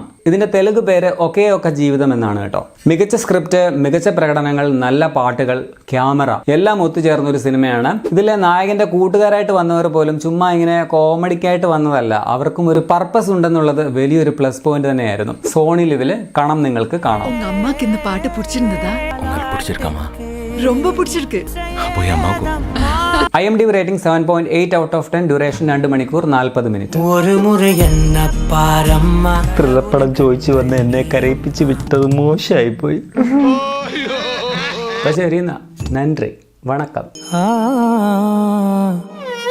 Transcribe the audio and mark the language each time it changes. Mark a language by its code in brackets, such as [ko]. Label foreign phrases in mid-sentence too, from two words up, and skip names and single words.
[ml] ഇതിന്റെ തെലുങ്ക് പേര് ഒക്കേ ഒക്ക ജീവിതം എന്നാണ് കേട്ടോ. മികച്ച സ്ക്രിപ്റ്റ്, മികച്ച പ്രകടനങ്ങൾ, നല്ല പാട്ടുകൾ, ക്യാമറ എല്ലാം ഒത്തുചേർന്ന ഒരു സിനിമയാണ്. ഇതിലെ നായകന്റെ കൂട്ടുകാരായിട്ട് വന്നവർ പോലും ചുമ്മാ ഇങ്ങനെ കോമഡിക്കായിട്ട് വന്നതല്ല, അവർക്കും ഒരു പർപ്പസ് ഉണ്ടെന്നുള്ളത് വലിയൊരു [en] plus point [ml] തന്നെയായിരുന്നു. സോണി ലിവില് കാണാം, നിങ്ങൾക്ക് കാണാം. [ta] அம்மாக்கு இந்த பாட்டு பிடிச்சிருந்ததா? உங்களுக்கு பிடிச்சிருக்காமா? ரொம்ப பிடிச்சிருக்கு. அப்போ அம்மாவுக்கும். [ml] IMDb റേറ്റിംഗ് 7.8 [en] out of [ml] 10. ഡ്യൂറേഷൻ 2 മണിക്കൂർ 40 മിനിറ്റ്. ഒരു മുറി എന്ന പാരമ്മ ത്രില്ലപ്പടം ചോദിച്ചു വന്ന് എന്നെ കരയിപ്പിച്ച് വിട്ടത് മോശമായി പോയി. ശരി, നന്ദി, വണക്കം.